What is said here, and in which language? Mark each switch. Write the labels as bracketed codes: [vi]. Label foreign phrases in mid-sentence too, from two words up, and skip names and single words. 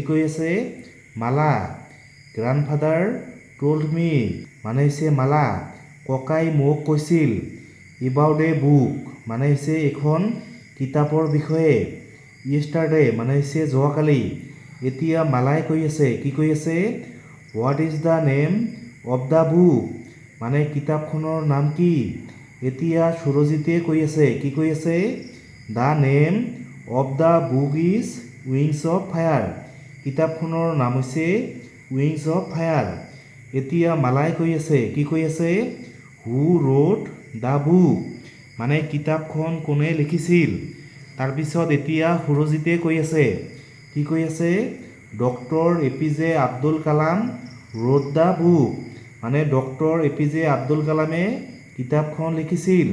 [as] কৈ আছে [en] Mala grandfather told me [as] মানে হৈছে মালা ককাই মোক কৈছিল [en] about a book [as] মানে হৈছে এখন কিতাপৰ বিষয়ে য়েষ্টাৰডে মানে হৈছে যোৱাকালি এতিয়া মালাই কৈ আছে কি কৈ আছে [en] what is the name of the book [as] মানে কিতাপখনৰ নাম কি এতিয়া সুৰজিতে কৈ আছে কি কৈ আছে [en] the name of the book is Wings of Fire [as] কিতাপখনৰ নাম হৈছে উইংছ অফ ফায়াৰ এতিয়া মালাই কৈ আছে কি কৈ আছে [en] who wrote the book [as] মানে কিতাপখন কোনে লিখিছিল। তাৰপিছত এতিয়া সুৰজিতে কৈ আছে, কি কৈ আছে, ডক্টৰ APJ আব্দুল কালাম [en] wrote the book, [as] মানে ডক্টৰ APJ আব্দুল কালামে কিতাপখন লিখিছিল।